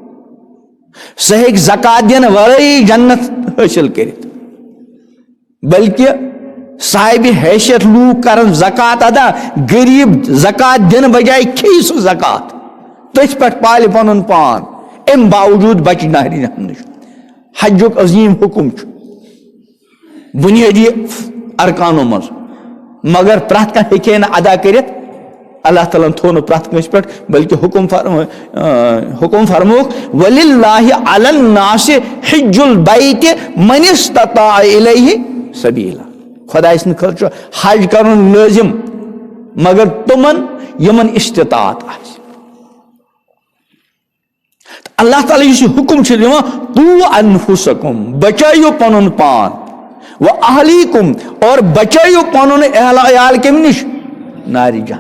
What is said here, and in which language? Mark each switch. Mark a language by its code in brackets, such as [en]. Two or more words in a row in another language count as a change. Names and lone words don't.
[ks] سُہ ہیٚکہِ زکات دِنہٕ ورٲیی جنت حٲصِل کٔرِتھ بلکہِ صاحبِ حیثیت لوٗکھ کرن زکات ادا غریٖب زکات دِنہٕ بجایہِ کھیٚیہِ سُہ زکات تٔتھۍ پٮ۪ٹھ پالہِ پنُن پان امہِ باوجوٗد بچہِ نارِ جہنم نِش. حجُک عظیٖم حکم چھُ بُنیٲدی ارکانو منٛز مگر پرٛٮ۪تھ کانٛہہ ہیٚکہِ ہے نہٕ ادا کٔرِتھ. اللہ تعالیٰ ہن تھوٚو نہٕ پرٛٮ۪تھ کٲنٛسہِ پٮ۪ٹھ بلکہِ حکم فرمووُکھ [ar] وَلِلَّهِ عَلَى النَّاسِ حِجُّ الْبَيْتِ مَنِ اسْتَطَاعَ إِلَيْهِ سَبِيلًا. [ks] خۄداے سٕنٛدِ خٲطرٕ چھُ حج کرُن لٲزم مگر تِمن یِمن استطاعت آسہِ. اللہ تعالیٰ یُس یہِ حکم چھُ دِوان [ar] قُوا أَنفُسَکُم [ks] بچٲیِو پنُن پان وَأَہْلِیکُم اور بچٲیِو پنُن اہل عیال کمہِ نِش نارِ جہنم.